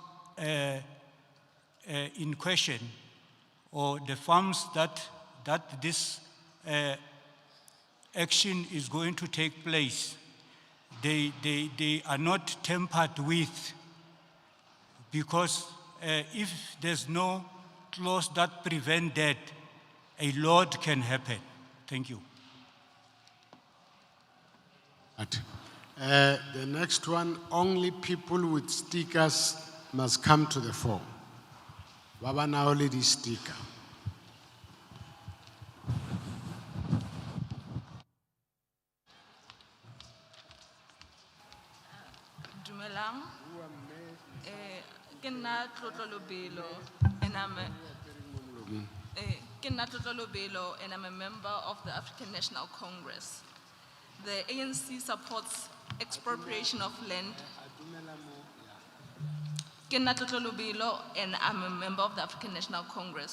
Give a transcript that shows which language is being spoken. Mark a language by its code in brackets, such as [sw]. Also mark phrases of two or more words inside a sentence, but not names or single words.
[en] in question, or the farms that this action is going to take place, they are not tampered with, because if there's no clause that prevents that, a lot can happen. Thank you. The next one, only people with stickers must come to the fore. [tn] Baba na already sticker. Dumelang. Ke nna Tlotlo Lobelo, [en] and I'm a member of the African National Congress. The ANC supports expropriation of land. [tn] Ke nna Tlotlo Lobelo, [en] and I'm a member of the African National Congress.